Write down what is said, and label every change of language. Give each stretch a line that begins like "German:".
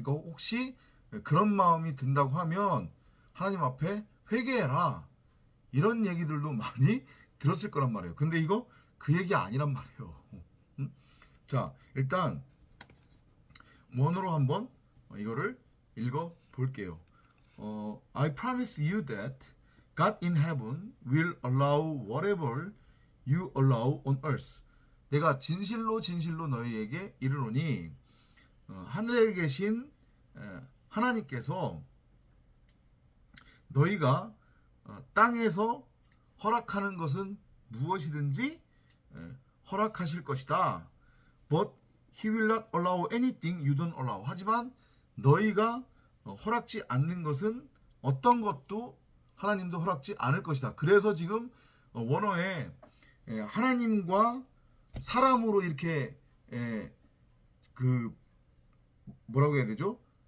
Korean: 그러니까 혹시 그런 마음이 든다고 하면 하나님 앞에 회개해라. 이런 얘기들도 많이 들었을 거란 말이에요. 근데 이거 그 얘기 아니란 말이에요. 자, 일단 원어로 한번 이거를 읽어 볼게요.
English: I promise you that God in heaven will allow whatever you allow on earth.
Korean: 내가 진실로 진실로 너희에게 이르노니 하늘에 계신 하나님께서 너희가 땅에서 허락하는 것은 무엇이든지 허락하실 것이다.
English: But he will not allow anything you don't allow.
Korean: 하지만 너희가 허락지 않는 것은 어떤 것도 하나님도 허락지 않을 것이다. 그래서 지금 원어에 하나님과 사람으로 이렇게 그 뭐라고 해야 되죠?